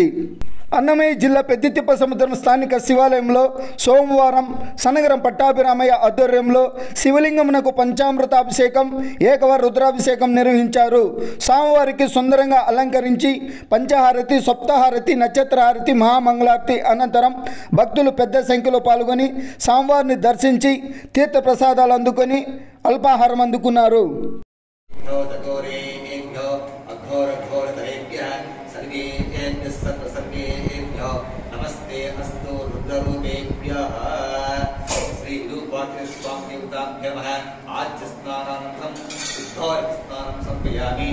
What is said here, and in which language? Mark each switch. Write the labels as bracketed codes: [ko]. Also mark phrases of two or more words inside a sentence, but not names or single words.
[te] అన్నమయ్య జిల్లా పెద్దితిప్ప సముద్రం స్థానిక శివాలయంలో సోమవారం సనగరం పట్టాభిరామయ్య ఆధ్వర్యంలో శివలింగమునకు పంచామృతాభిషేకం, ఏకవార రుద్రాభిషేకం నిర్వహించారు. స్వామివారికి సుందరంగా అలంకరించి పంచహారతి, సప్తహారతి, నక్షత్రహారతి, మహామంగళారతి అనంతరం భక్తులు పెద్ద సంఖ్యలో పాల్గొని స్వామివారిని దర్శించి తీర్థప్రసాదాలు అందుకొని అల్పాహారం అందుకున్నారు. [sa] नमस्ते अस्तु रुद्ररूपेभ्यः श्री विरूपाक्षस्वामिदेवताभ्यो नमः। आज्य स्नानानन्तरं शुद्धोदकस्नानं समर्पयामि।